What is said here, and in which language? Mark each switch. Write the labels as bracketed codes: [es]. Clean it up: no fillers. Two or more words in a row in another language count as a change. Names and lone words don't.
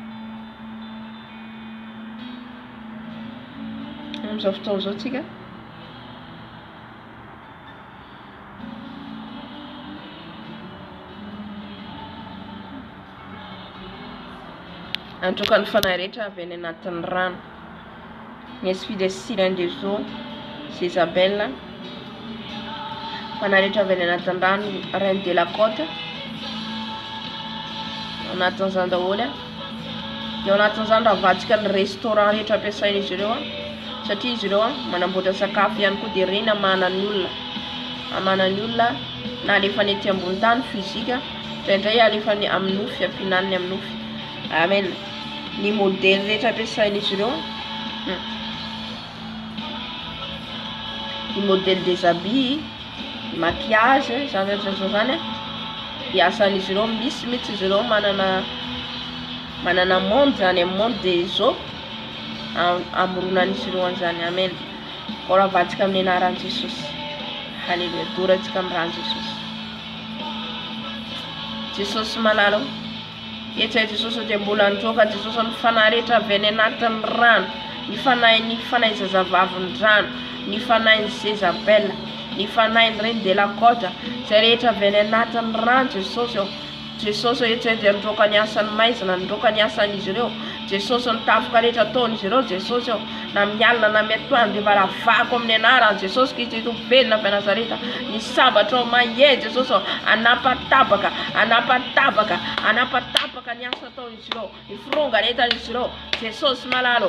[mg] Amin'izao fotoana izao tsika antroka ny fanahy rehetra avy any anatin'ny rano. [fr] Ny esprit de sirène des eaux, Isabelle. [mg] Fanahy rehetra avy any anatin'ny rano, [fr] reine de la côte. [mg] Anatin'izany daholo dia anatin'izany raha vadika ny restaurant rehetra ampiasain'izy ireo satria izy ireo manamboatra sakafo ihany koa dia reny amana ny olona na alefa ny ety ambony tany fizika indraindray alefa ny amin'ny nofy ampihinanany amin'ny nofy. Amen. Ny modèle rehetra ampiasain'izy ireo ny [fr] modèle des habits maquillage [mg] zany dia asan'izy ireo misy mihitsy izy ireo manana monde zany [fr] monde des eaux [mg] amoronan'izy ireo an'izany. Amen. Ko raha vadika amin'ny anaran'i Jesosy. Halleluia. Dorantsika amin'ny ran'i Jesosy malala etsy Jesosy dia mbola nitroka Jesosy ny fanahy rehetra avy any anatin'ny rano, ny fanahy zazavavy rano, ny fanahy Isabelle, ny fanahy [fr] reine de la côte, [mg] zay rehetra avy any anatin'ny rano Jesosy etsy dia nitroka ny asany maizina, nitroka ny asan'izy ireo. Jesosy nitafoka rehetra ataon'izy ireo Jesosy na mialina na miatoany dia varavako amin'ny anaran'i Jesosy Kristy velona avy Nazareta. Ny sabatra mahe Jesosy anapatabaka ny asa ataon'izy ireo, ny fironganetan'izy ireo Jesosy malalo.